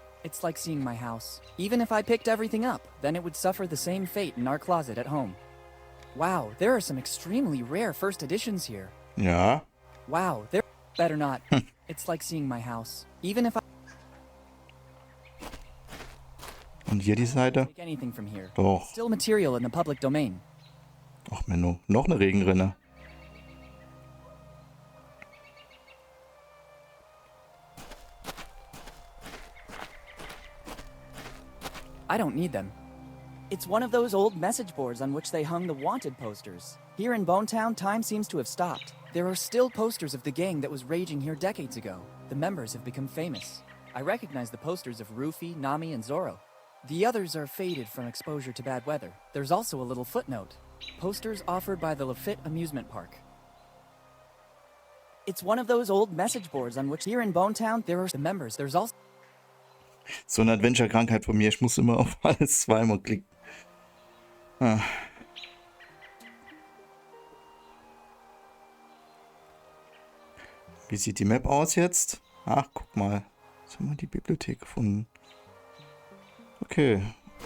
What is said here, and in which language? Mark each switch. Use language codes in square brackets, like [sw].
[en] It's like seeing my house. Even if I picked everything up, then it would suffer the same fate in our closet at home. Wow, there are some extremely rare first editions here. [de] Ja. [en] Wow, there... Better not. It's like seeing my house. Even if I... [de] Und hier die Seite? [en] take anything from here. [de] Doch. [en] Still material in the public domain. [de] Ach Menno, noch eine Regenrinne. [en] I don't need them. It's one of those old message boards on which they hung the wanted posters. Here in Bone Town, time seems to have stopped. There are still posters of the gang that was raging here decades ago. The members have become famous. I recognize the posters of Rufy, Nami, and Zoro. The others are faded from exposure to bad weather. There's also a little footnote. Posters offered by the Lafitte Amusement Park. It's one of those old message boards on which here in Bone Town there are the members. There's also... [de] So eine Adventure-Krankheit von mir. Ich muss immer auf alles zweimal klicken. Ah. Wie sieht die Map aus jetzt? Ach, guck mal. Jetzt haben wir die Bibliothek gefunden. Okay.